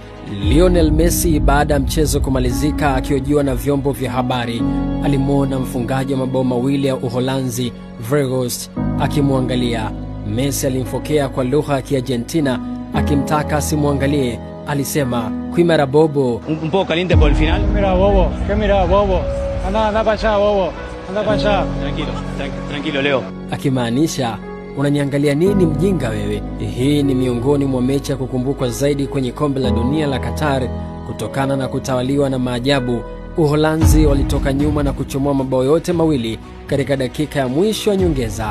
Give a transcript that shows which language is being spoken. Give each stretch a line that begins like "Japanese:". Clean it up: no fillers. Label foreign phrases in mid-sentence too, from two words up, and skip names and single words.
Swahili: Lionel Messi baada ya mchezo kumalizika akihojiwa na vyombo vya habari, alimwona mfungaji wa mabao mawili ya Uholanzi Weghorst akimwangalia. Messi alimfokea kwa lugha ya Kiargentina akimtaka asimwangalie. Alisema,
Spanish: "Quimera bobo, un poco caliente por el final." Mira bobo, ¿qué mira bobo? Anda para allá bobo, anda para allá. Tranquilo Leo.
Swahili: Akimaanisha, unaniangalia nini mjinga wewe? Hii ni miongoni mwa mechi ya kukumbukwa zaidi kwenye kombe la dunia la Qatar kutokana na kutawaliwa na maajabu. Uholanzi walitoka nyuma na kuchomoa mabao yote mawili katika dakika ya mwisho ya nyongeza.